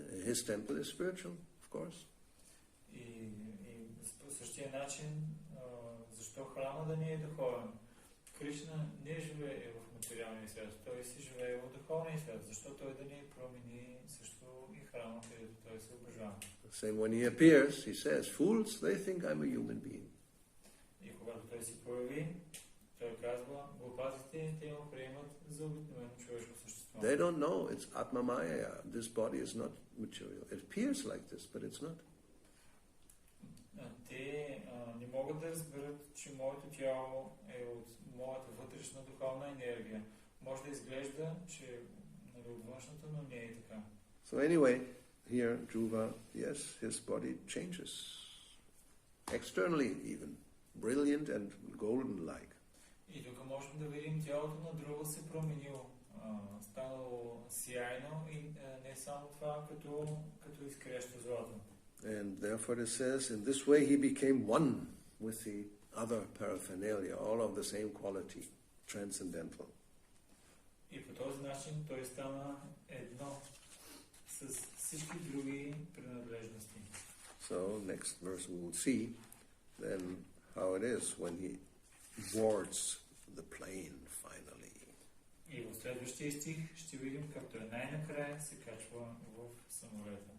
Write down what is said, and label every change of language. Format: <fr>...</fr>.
<en>His temple is spiritual, of course.</en> <bg>И по същия начин, защо храма да не е духовен? Кришна не живее в материалния свят, той си живее в духовния свят. Защо той да не промени също и храма, където той се обожава?</bg> <en>Same when he appears, he says, fools, they think I'm a human being.</en> <bg>И когато той се появи, той казва, глупаците, те го приемат за обикновено човешко същество.</bg> <en>They don't know it's Atma Maya. This body is not material. It appears like this, but it's not.</en> <bg>Те не могат да разберат, че моето тяло е от моята вътрешна духовна енергия. Може да изглежда, че е от външната, но не е така.</bg> <en>So anyway, here, Dhruva, yes, his body changes. Externally even. Brilliant and golden-like.</en> <bg>И тук можем да видим тялото на Dhruva се променило. Станало сияйно и не само това, като изкрещо злато.</bg> <en>And therefore it says, in this way he became one with the other paraphernalia, all of the same quality, transcendental.</en> <bg>И по този начин той стана едно с всички други принадлежности.</bg> <en>So next verse we will see then how it is when he boards the plane finally.</en> <bg>И в следващия стих ще видим как той най-накрая се качва в самолета.</bg>